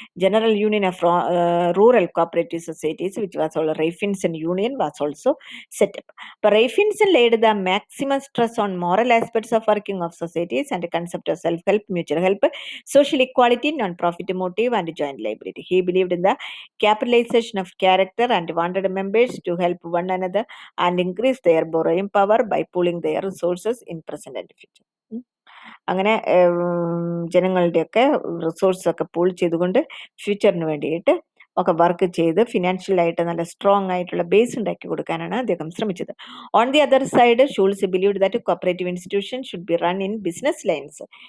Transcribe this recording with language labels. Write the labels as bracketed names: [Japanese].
[English] General union of rural cooperative societies which was all Raiffeisen union was also set up. അപ്പൊ Raiffeisen laid the maximum stress on moral aspects of working of societies and concept of self help, mutual help, social equality, non-profit motive, and joint liability. He believed in the capitalization of character and wanted members to help one another and increase their borrowing power by pooling their resources in present and future. [Malayalam] അങ്ങനെ ജനങ്ങളുടെയൊക്കെ resource ഒക്കെ pool ചെയ്തുകൊണ്ട് ഫ്യൂച്ചറിന് വേണ്ടിയിട്ട് ഒക്കെ work ചെയ്ത് ഫിനാൻഷ്യലായിട്ട് നല്ല strong ആയിട്ടുള്ള base ഉണ്ടാക്കി കൊടുക്കാനാണ് അദ്ദേഹം ശ്രമിച്ചത്. [English] On the other side Schulze believed that cooperative institution should be run in business lines.